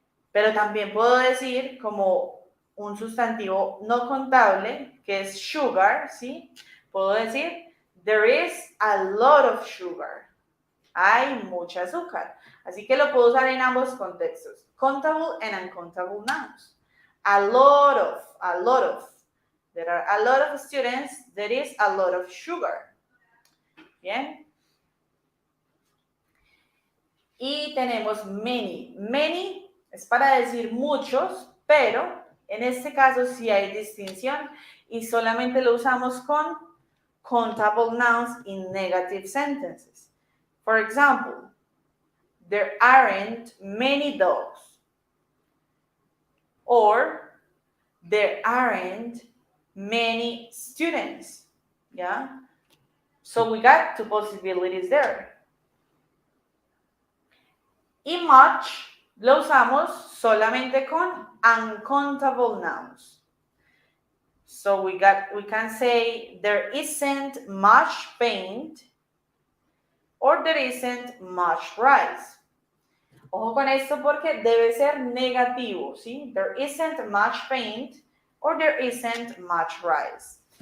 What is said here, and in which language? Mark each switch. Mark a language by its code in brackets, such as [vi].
[es] Pero también puedo decir como un sustantivo no contable, que es sugar, ¿sí? Puedo decir, [en] there is a lot of sugar. [es] Hay mucha azúcar. Así que lo puedo usar en ambos contextos. [en] Countable and uncountable nouns. A lot of. There are a lot of students. There is a lot of sugar. [es] Bien. Y tenemos many. Many es para decir muchos, pero en este caso sí hay distinción y solamente lo usamos con countable nouns [en] in negative sentences. For example, there aren't many dogs. Or, there aren't many students. Yeah? So we got two possibilities there. [es] Y much lo usamos solamente con uncountable nouns. [en] So we can say there isn't much paint or there isn't much rice. [es] Ojo con esto porque debe ser negativo, ¿sí? [en] There isn't much paint or there isn't much rice.